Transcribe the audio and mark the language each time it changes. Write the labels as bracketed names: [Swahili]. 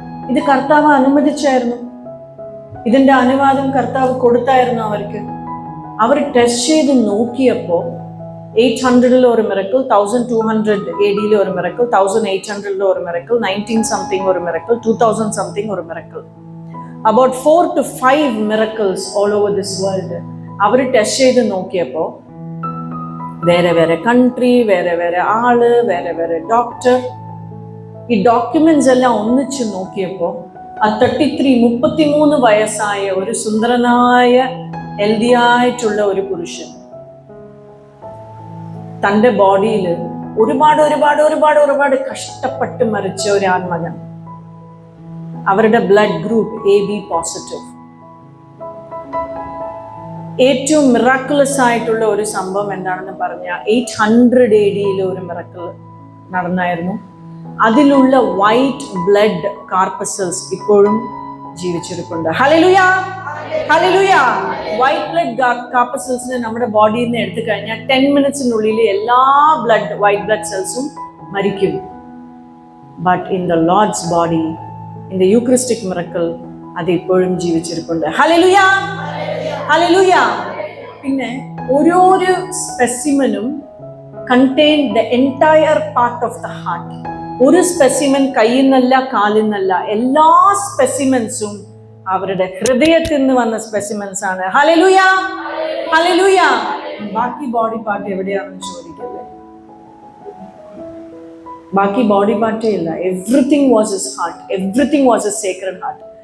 [Malayalam] ഇത് കർത്താവ് അനുവദിച്ചായിരുന്നു. ഇതിന്റെ അനുവാദം കർത്താവ് കൊടുത്തായിരുന്നു അവർക്ക്. അവർ ടെസ്റ്റ് ചെയ്ത് നോക്കിയപ്പോൾ 800 ഒരു മിറക്കിൾ, 1200 AD ഒരു മിറക്കിൾ, 1800 ഒരു മിറക്കിൾ, 19 സംതിങ് ഒരു മിറക്കിൾ, 2000 സംതിങ് ഒരു miracle. [English] About 4 to 5 miracles all over this world. [Malayalam] Our test ചെയ്ത് നോക്കിയപ്പോൾ വേറെ വേറെ കൺട്രി, വേറെ വേറെ ആള്, വേറെ വേറെ ഡോക്ടർ, ഈ ഡോക്യുമെന്റ്സ് എല്ലാം ഒന്നിച്ച് നോക്കിയപ്പോൾ ആ 33 വയസ്സായ ഒരു സുന്ദരനായ ഹെൽത്തി ആയിട്ടുള്ള ഒരു പുരുഷൻ തൻ്റെ ബോഡിയിൽ ഒരുപാട് ഒരുപാട് ഒരുപാട് ഒരുപാട് കഷ്ടപ്പെട്ട് മരിച്ച ഒരു ആൺമകൻ. അവരുടെ ബ്ലഡ് ഗ്രൂപ്പ് AB പോസിറ്റീവ്. ഏറ്റവും മിറാക്കുലസ് ആയിട്ടുള്ള ഒരു സംഭവം എന്താണെന്ന് പറഞ്ഞാൽ 800 AD ഒരു മിറാക്കിൾ നടന്നായിരുന്നു. അതിലുള്ള വൈറ്റ് ബ്ലഡ് കാർപ്പസൽസ് ഇപ്പോഴും ജീവിച്ചിരിപ്പുണ്ട്. Hallelujah, hallelujah. വൈറ്റ് ബ്ലഡ് കാർപ്പസൽസിനെ നമ്മുടെ ബോഡിയിൽ നിന്ന് എടുത്തു കഴിഞ്ഞാൽ 10 മിനിറ്റ്സിനുള്ളിൽ എല്ലാ വൈറ്റ് ബ്ലഡ് സെൽസും മരിക്കും. [English] but in the Lord's body, in the Eucharistic miracle, [Malayalam] അത് ഇപ്പോഴും ജീവിച്ചിരിപ്പുണ്ട്. Hallelujah, hallelujah. പിന്നെ ഓരോരോ സ്പെസിമനും [English] contain the entire part of the heart. [Malayalam] ഒരു സ്പെസിമൻ കയ്യിൽ നിന്നല്ല കാലിൽ നിന്നല്ല, എല്ലാ സ്പെസിമൻസും അവരുടെ ഹൃദയത്തിൽ നിന്ന് വന്ന സ്പെസിമൻസ് ആണ്. Hallelujah, hallelujah. ബാക്കി ബോഡി പാർട്ട് എവിടെയാണെന്ന് ചോദിക്കല്ലേ? ബാക്കി ബോഡി പാർട്ടേ ഇല്ല. [English] Everything was his heart, everything was a sacred heart.